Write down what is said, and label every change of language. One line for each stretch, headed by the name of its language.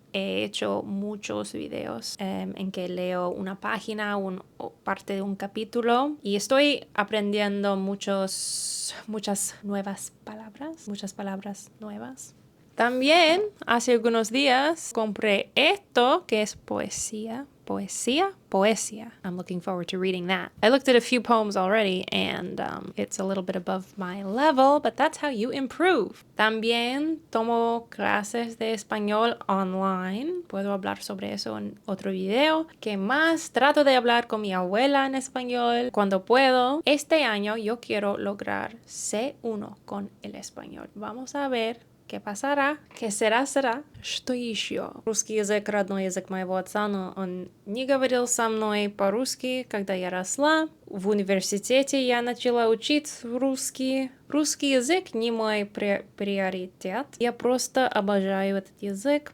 Spanish: He hecho muchos videos en que leo una página o parte de un capítulo y estoy aprendiendo muchas nuevas palabras, muchas palabras nuevas. También hace algunos días compré esto que es poesía.
English: I'm looking forward to reading that. I looked at a few poems already and it's a little bit above my level, but that's how you improve.
Spanish: También tomo clases de español online. Puedo hablar sobre eso en otro video. ¿Qué más? Trato de hablar con mi abuela en español cuando puedo. Este año yo quiero lograr C1 con el español. Vamos a ver ¿qué pasará? ¿Qué será?
Russian: Что еще? Русский язык – родной язык моего отца, но он не говорил со мной по-русски, когда я росла. В университете я начала учить русский. Русский язык не мой приоритет. Я просто обожаю этот язык.